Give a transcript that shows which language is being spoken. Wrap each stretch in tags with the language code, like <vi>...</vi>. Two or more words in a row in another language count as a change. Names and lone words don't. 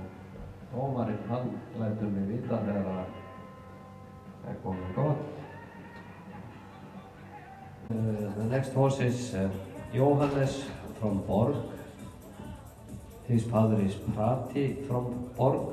<is>dómarinn hann lætur mig vita þegar það komið gott.</is> <en>The next horse is Jóhannes from Borg. His father is Prati from Borg.</en>